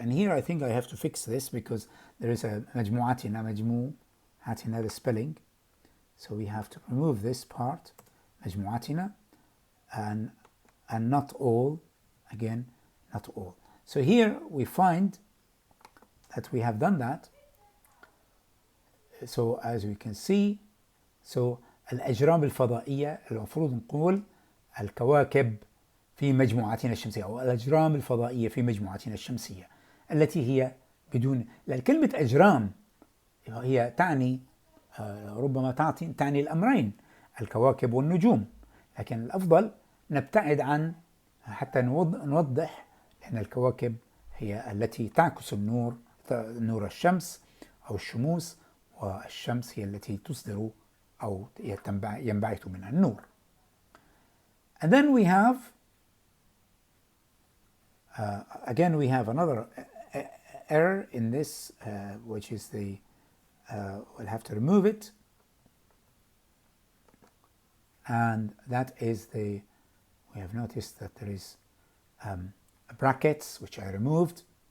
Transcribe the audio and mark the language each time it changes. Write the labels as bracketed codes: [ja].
[en] And here I think I have to fix this because there is a مجموعتنا the spelling, so we have to remove this part, مجموعتنا, and not all, again, not all. So here we find that we have done that. So as we can see, so [ar] الأجرام الفضائية المفروض نقول الكواكب في مجموعتنا الشمسية، أو الأجرام الفضائية في مجموعتنا الشمسية، التي هي بدون، لأن كلمة أجرام هي تعني ربما تعني الأمرين، الكواكب والنجوم، لكن الأفضل نبتعد عن حتى نوضح، لأن الكواكب هي التي تعكس النور، نور الشمس أو الشموس، والشمس هي التي تصدر أو ينبعث منها النور. [en] And then we have again we have another error in this, which is the we'll have to remove it, and that is we have noticed that there is brackets, which I removed.